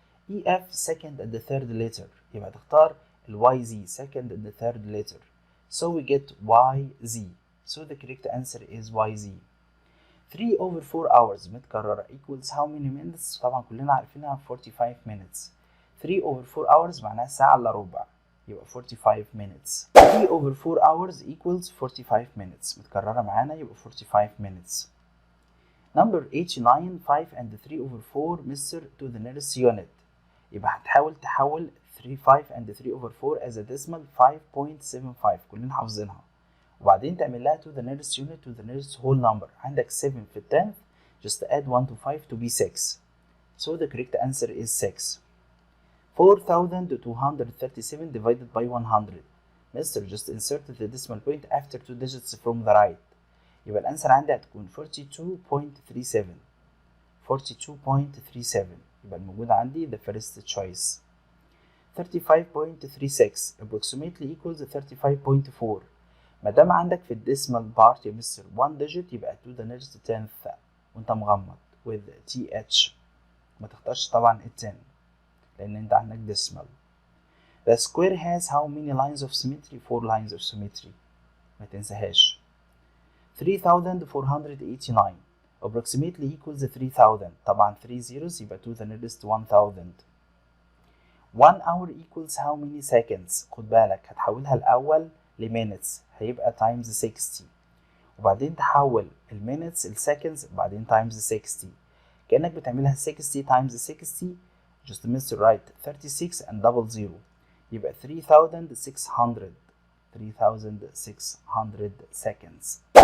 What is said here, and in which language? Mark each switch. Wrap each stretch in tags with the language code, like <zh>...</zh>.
<en>EF second and the third letter</en> <ar>يبقى تختار ال</ar> <en>YZ second and the third letter so we get YZ. so the correct answer is YZ. 3 over 4 hours</en> <ar>متكررة</ar> <en>equals how many minutes؟</en> <ar>طبعا كلنا عارفينها</ar> <en>45 minutes. 3 over 4 hours</en> <ar>معناها ساعة إلا ربع يبقى</ar> <en>45 minutes. 3 over 4 hours equals 45 minutes</en> <ar>متكررة معانا يبقى</ar> <en>45 minutes. number 89 5 and 3 over 4 مستر to the nearest unit.</en> <ar>يبقى هتحاول تحول</ar> <en>5 and 3 over 4 as a decimal 5.75</en> <ar>كلنا حافظينها وبعدين تعمل لها</ar> <en>to the nearest unit to the nearest whole number.</en> <ar>عندك 7 في</ar> <en>10th just add 1 to 5 to be 6. so the correct answer is 6. 4237 divided by 100. Mister just insert the decimal point after 2 digits from the right.</en> <ar>يبقى الانسر عندي هتكون 42.37. 42.37 يبقى الموجود عندي</ar> <en>the first choice. 35.36 approximately equals 35.4.</en> <ar>ما دام عندك في الديسمال بارت يا مستر 1 digit يبقى</ar> <en>to the nearest 10th</en> <ar>وانت مغمض with TH. ما تختارش طبعا ال 10 لان انت عندك decimal.</ar> <en>The square has how many lines of symmetry؟ 4 lines of symmetry</en> <ar>ما تنساهاش.</ar> <en>3489 approximately equals 3000</en> <ar>طبعا</ar> <en>3 zeros يبقى to the nearest 1000. 1 hour equals how many seconds؟</en> <ar>خد بالك هتحولها الأول لمينتس هيبقى</ar> <en>times 60</en> <ar>وبعدين تحول المينتس السكندز وبعدين</ar> <en>times 60</en> <ar>كأنك بتعملها</ar> <en>60 times 60 just miss right 36 and double zero يبقى 3600 seconds.</en>